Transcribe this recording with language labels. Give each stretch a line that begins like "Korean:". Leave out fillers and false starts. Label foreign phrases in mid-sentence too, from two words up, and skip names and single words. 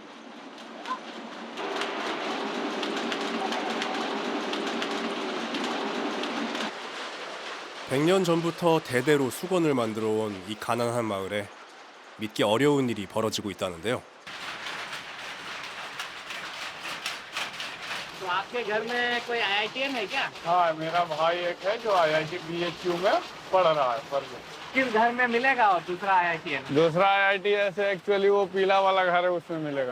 Korean: (100년) 전부터 대대로 수건을 만들어 온 이 가난한 마을에 믿기 어려운 일이 벌어지고 있다는데요.
Hindi: तो आपके घर में कोई IITian है क्या? हाँ, मेरा भाई एक है जो IIT BHU में पढ़ रहा है। किस घर में मिलेगा और दूसरा IITian? दूसरा IIT ऐसे एक्चुअली वो पीला वाला घर है उसमें मिलेगा।